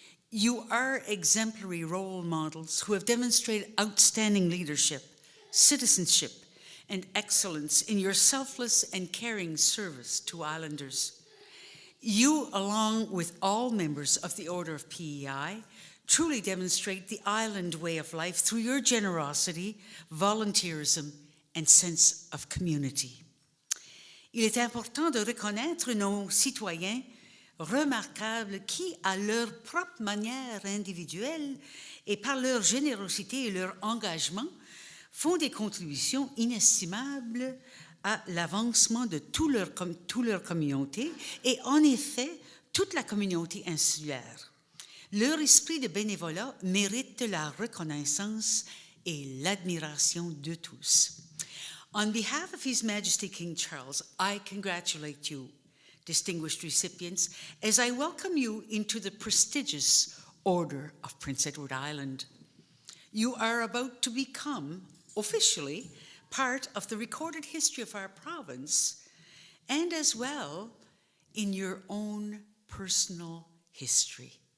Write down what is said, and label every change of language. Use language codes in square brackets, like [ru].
[en] You are exemplary role models who have demonstrated outstanding leadership, citizenship, and excellence in your selfless and caring service to islanders. You, along with all members of the Order of PEI, truly demonstrate the island way of life through your generosity, volunteerism, and sense of community. [fr] Il est important de reconnaître nos citoyens remarquables qui, à leur propre manière individuelle et par leur générosité et leur engagement, font des contributions inestimables à l'avancement de toute leur communauté et en effet toute la communauté insulaire. Leur esprit de bénévolat mérite la reconnaissance et l'admiration de tous. [en] On behalf of His Majesty King Charles, I congratulate you, distinguished recipients, as I welcome you into the prestigious Order of Prince Edward Island. You are about to become, officially, part of the recorded history of our province, and as well in your own personal history.